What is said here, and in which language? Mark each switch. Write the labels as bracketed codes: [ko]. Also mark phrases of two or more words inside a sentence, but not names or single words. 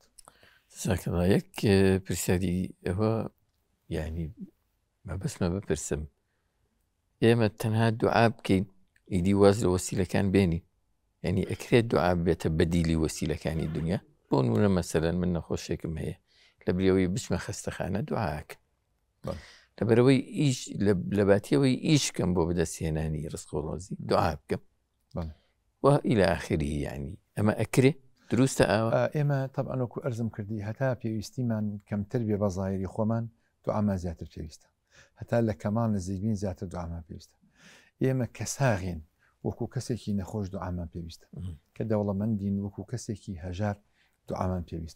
[ckb] یەک پرسیاری ئەوە یعنی مەبەستمە بپرسم ئێمە تەنها دوعا بکەین ئیدی واز لە وەسیلەکان بێنی یعنی ئەکرێت دوعا بێتە بەدیلی وەسیلەکانی دنیا بۆ نمونە مەسەلەن من نەخۆشێکم هەیە لە بریەوەی بچمە خەستەخانە دوعاکە لەبەرەوەی ئیش لە باتیەوەی ئیشکەم بۆ بەدەستهێنانی ڕزق و ڕۆزی دوعا بکەم و [ar] إلى آخره يعني [ckb] ئەمە ئەکرێ دروستە ئەوە ئێمە طبعاً وەکو ئەرزم کردی هەتا پێویستیمان کەمتر بێ بە زایری خۆمان دوعامان زیاتر پێویستە هەتا لە کەمال نزیکبین زیاتر دوعامان پێویستە ئێمە کە ساغین وەکو کەسێکی نەخۆش دوعامان پێویستە کە دەوڵەمەندین وەکو کەسێکی هەژار دوعامان پێویستە